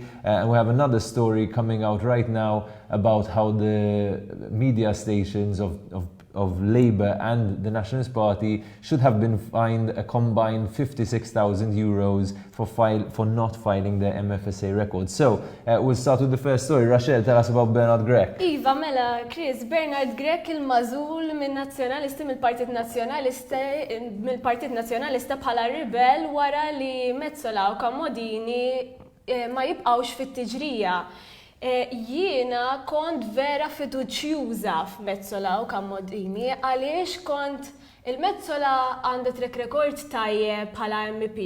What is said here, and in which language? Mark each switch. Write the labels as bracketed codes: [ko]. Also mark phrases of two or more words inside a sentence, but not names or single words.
[en] And we have another story coming out right now about how the media stations of Labour and the Nationalist Party should have been fined a combined 56,000 euros for not filing their MFSA records. So, we'll start with the first story. Rochelle, tell us about Grech. [mt] Iva, mela, Chris, Grech il-mażul minn nazzjonalisti mill-Partit Nazzjonalista bħala ribel wara li Metsola u Comodini ma jibqawx fit-tiġrija. Jiena kont vera fiduċjuża f'Metsola u Comodini għaliex kont il-Metsola għandha [en] track record [mt] tajjeb bħala MP.